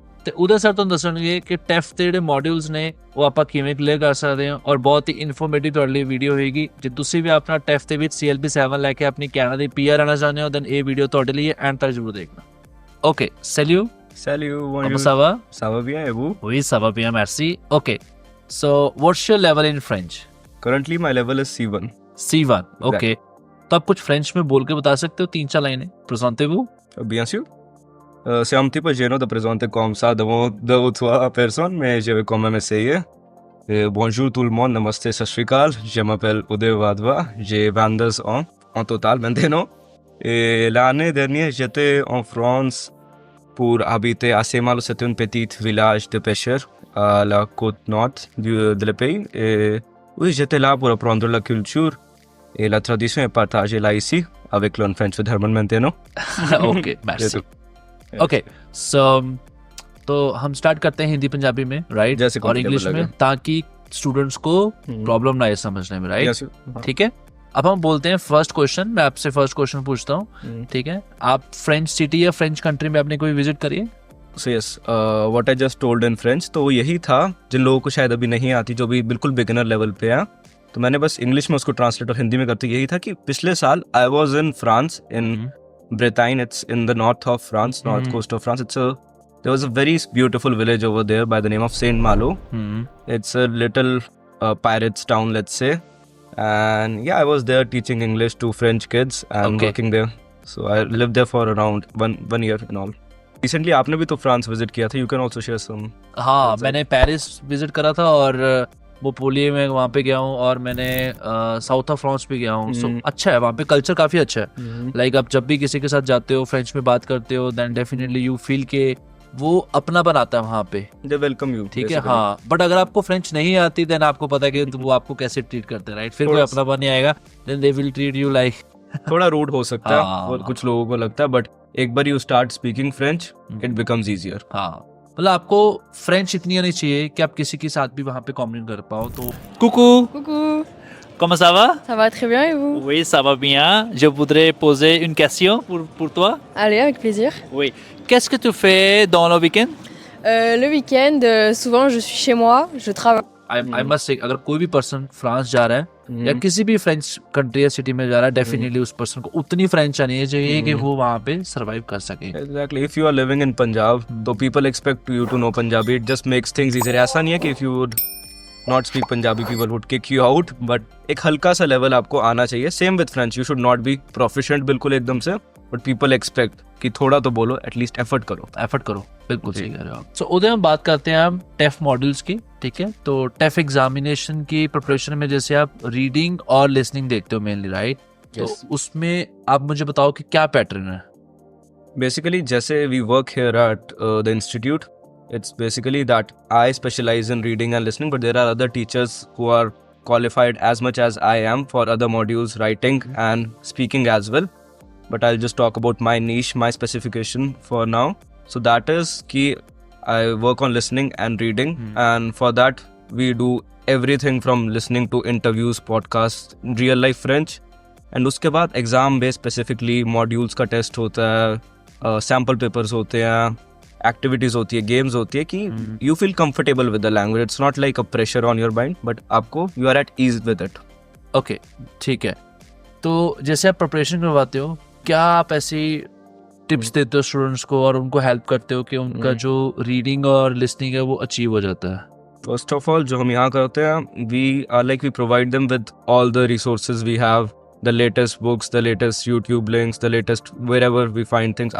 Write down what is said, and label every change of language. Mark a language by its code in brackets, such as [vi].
[pa] ਤੇ ਉਦੇ ਸਰ ਤੁਹਾਨੂੰ ਦੱਸਣਗੇ ਕਿ ਟੈਫ ਦੇ ਜਿਹੜੇ ਮੋਡਿਊਲਸ ਨੇ ਉਹ ਆਪਾਂ ਕਿਵੇਂ ਕਲੀਅਰ ਕਰ ਸਕਦੇ ਹਾਂ, ਔਰ ਬਹੁਤ ਹੀ ਇਨਫੋਰਮੇਟਿਵ ਤੁਹਾਡੇ ਲਈ ਵੀਡੀਓ ਹੋਏਗੀ। ਜੇ ਤੁਸੀਂ ਵੀ ਆਪਣਾ ਟੈਫ ਦੇ ਵਿੱਚ CLB7 ਲੈ ਕੇ ਆਪਣੀ ਕੈਨੇਡਾ ਦੀ PR ਆਉਣਾ ਚਾਹੁੰਦੇ ਹੋ, ਦੈਨ ਇਹ ਵੀਡੀਓ ਤੁਹਾਡੇ ਲਈ ਐਂਡ ਤੱਕ ਜ਼ਰੂਰ ਦੇਖਣਾ। [fr] ਓਕੇ, salut. Salut, bonjour. Comment ça va? Ça va bien et vous? Oui, ça va bien, merci. [en] Okay, so what's your level in French? Currently my level is C1. C1, okay. [hi] तो आप कुछ French में बोल के बता सकते हो 3-4 लाइनें? [fr] Présentez-vous. Bien sûr. C'est un petit peu gênant de présenter comme ça devant 2 ou 3 personnes, mais je vais quand même essayer. Bonjour tout le monde, namaste, sat shri akal. Je m'appelle Uday Wadhwa, j'ai 22 ans en total maintenant. Et l'année dernière, j'étais en France pour habiter à Saint-Malo. C'est un petit village de pêcheurs à la côte nord de le pays. Et oui, j'étais là pour apprendre la culture et la tradition et partager là ici avec Learn French with Herman maintenant. Okay, merci. [hi] Okay, so तो हम start करते हैं हिंदी पंजाबी में, right, जैसे और English में, ताकि students को प्रॉब्लम ना आए समझने में, राइट? ठीक है, अब हम बोलते हैं फर्स्ट क्वेश्चन। मैं आपसे फर्स्ट क्वेश्चन पूछता हूँ, ठीक है? आप फ्रेंच सिटी या फ्रेंच कंट्री में आपने कोई विजिट करी है? [en] So yes, what I just told in French, [hi] तो यही था जिन लोगों को शायद अभी नहीं आती, जो भी बिल्कुल बिगिनर लेवल पे है, तो मैंने बस इंग्लिश में उसको ट्रांसलेट और हिंदी में करते यही था कि पिछले साल [en] I was in France, in Brittany, it's in the north of France, [hi] north coast of France. [en] There was a very beautiful village over there by the name of Saint Malo. It's a little pirates town, let's say. And yeah, I was there teaching English to French kids and working there. So I lived there for around one year in all. [hi] Recently आपने भी तो France visit किया था. [en] You can also share some. [hi] हाँ, मैंने Paris visit करा था और वो पोलिये में वहाँ पे गया हूँ, और मैंने साउथ ऑफ फ्रांस भी गया हूँ. सो अच्छा है वहाँ पे, कल्चर काफ़ी अच्छा है. लाइक आप जब भी किसी के साथ जाते हो, फ्रेंच में बात करते हो, देन [en] definitely you feel [hi] के वो अपना बनाता है वहाँ पे. [en] They welcome you. [hi] ठीक है, हाँ. बट अगर आपको फ्रेंच नहीं आती, देन आपको पता है कि वो आपको कैसे ट्रीट करते हैं, राइट? फिर कोई अपनापन नहीं आएगा, [en] then they will treat you like [hi] थोड़ा रूड हो सकता है और कुछ लोगों को लगता है, [en] But एक बार you start speaking French, it becomes easier. [hi] हाँ, मतलब आपको फ्रेंच इतनी आनी चाहिए कि आप किसी के साथ भी वहाँ पे कम्युनिकेट कर पाओ. तो [fr] Coucou, comment ça va? ça va très bien et vous? Oui, ça va bien. Je voudrais poser une question pour toi. Allez, avec plaisir. Oui. Qu'est-ce que tu fais dans le week-end? Le week-end, souvent je suis chez moi, je travaille. [en] I must say, [hi] अगर कोई भी person France जा रहा है या किसी भी French country या सिटी में जा रहा है, डेफिनेटली उस पर्सन को उतनी फ्रेंच आनी चाहिए कि वो वहाँ पे सरवाइव कर सके. [en] Exactly. If you are living in Punjab, तो people expect you to know Punjabi. It just makes things easier. [hi] ऐसा नहीं है कि [en] if you would not speak Punjabi, people would kick you out. [hi] But एक हल्का सा लेवल आपको आना चाहिए. [en] Same with French. You should not be proficient [hi] बिल्कुल एकदम से. But people expect कि थोड़ा तो बोलो, एटलीस्ट एफर्ट करो. बिल्कुल सही कह रहे हो आप. सो उधर हम बात करते हैं हम टेफ मॉड्यूल्स की, ठीक है? तो टेफ एग्जामिनेशन की प्रिपरेशन में जैसे आप रीडिंग और लिसनिंग देखते हो मेनली, राइट? तो उसमें आप मुझे बताओ कि क्या पैटर्न है. [en] Basically जैसे we work here at the institute, it's basically that I specialize in reading and listening, but there are other teachers who are qualified as much as I am for other modules, writing and speaking as well. But I'll just talk about my niche, my specification for now. So that is कि I work on listening and reading, and for that we do everything from listening to interviews, podcasts, real life French, and उसके बाद exam based specifically modules का test होता है, sample papers होते हैं, activities होती है, games होती है कि you feel comfortable with the language. It's not like a pressure on your mind, but आपको you are at ease with it. [hi] Okay, ठीक है. तो जैसे आप प्रिपरेशन करवाते हो, क्या आप ऐसी टिप्स देते हो स्टूडेंट्स को और उनको हेल्प करते हो कि उनका जो रीडिंग और लिसनिंग है वो अचीव हो जाता है? [en] first of all [hi] जो हम यहाँ करते हैं, [en] We provide them with all the resources we have, the latest books, the latest YouTube links, the latest wherever we find things.